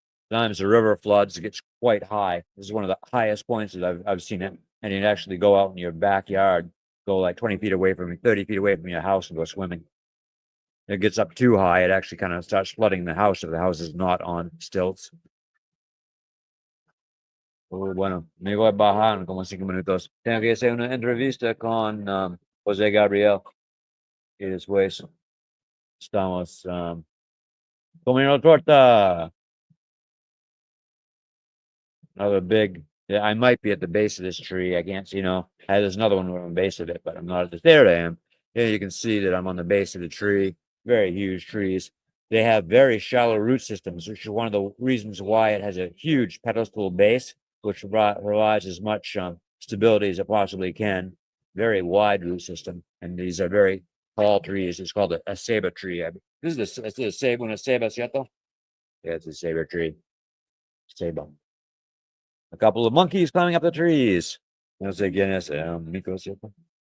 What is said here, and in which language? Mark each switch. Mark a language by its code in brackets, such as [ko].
[en] Sometimes the river floods, it gets quite high. This is one of the highest points that I've seen it. And you'd actually go out in your backyard, go like 20 feet away from 30 feet away from your house and go swimming. If it gets up too high, it actually kind of starts flooding the house if the house is not on stilts. [es] Bueno, me voy a bajar en como 5 minutos. Tengo que hacer una entrevista con José Gabriel. Y después estamos comiendo torta. [en] Another big, yeah, I might be at the base of this tree. I can't see, there's another one where I'm base of it, but I'm not at the, there I am. Yeah, you can see that I'm on the base of the tree. Very huge trees. They have very shallow root systems, which is one of the reasons why it has a huge pedestal base, which provides as much stability as it possibly can. Very wide root system, and these are very tall trees. It's called a ceiba tree. This is a ceiba, [es] una ceiba, ¿cierto? [en] Yeah, it's a ceiba tree. Ceiba. A couple of monkeys climbing up the trees. [es] No sé quiénes, micos, ¿cierto?